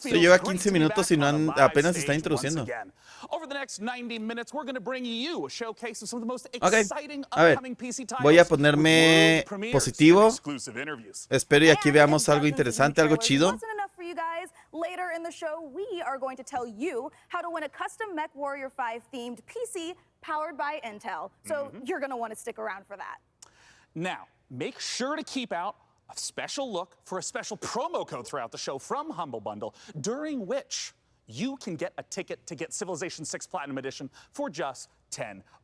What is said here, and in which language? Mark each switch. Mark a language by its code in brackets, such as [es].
[es] Se lleva 15 minutos y no apenas está introduciendo. [en] Over the next 90 minutes, we're going to bring you a showcase of some of the most exciting upcoming PC titles. [es] Voy a ponerme positivo. Espero y aquí veamos algo interesante, algo chido. [en] Later in the show, we are going to tell you how to win a custom Mech Warrior 5 themed PC powered by Intel. So you're going to want to stick around for that. Now, make sure to keep out a special look for a special promo code throughout the show from Humble Bundle, during which you can get a ticket to get Civilization 6 Platinum Edition for just $10.